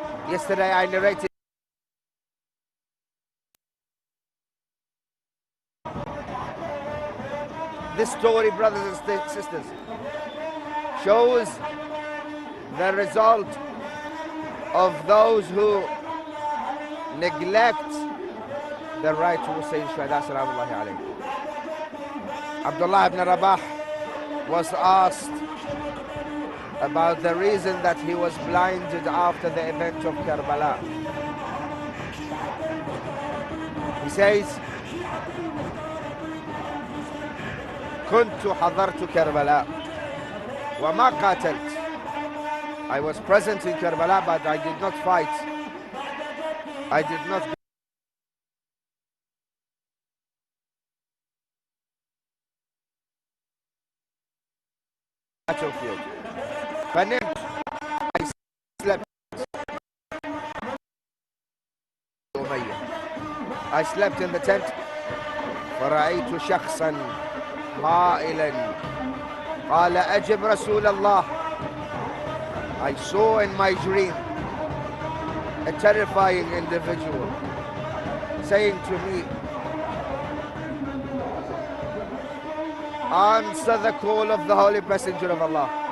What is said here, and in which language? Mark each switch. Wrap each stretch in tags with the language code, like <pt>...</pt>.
<en>Yesterday I narrated this story, brothers and sisters, shows the result of those who neglect the right to Sayyid al-Shuhada, salamullahi alayhi. Abdullah ibn Rabah was asked about the reason that he was blinded after the event of Karbala. He says,</en> <ar>كنت حضرت كربلاء وما قاتلت.</ar> <en>I was present in Karbala, but I did not fight. I did not battlefield.</en> <ar>فنمت.</ar> <en>I slept. I slept in the tent.</en> <ar>فرأيت شخصا قائلا قال أجب رسول الله.</ar> <en>I saw in my dream a terrifying individual saying to me, answer the call of the Holy Messenger of Allah.</en>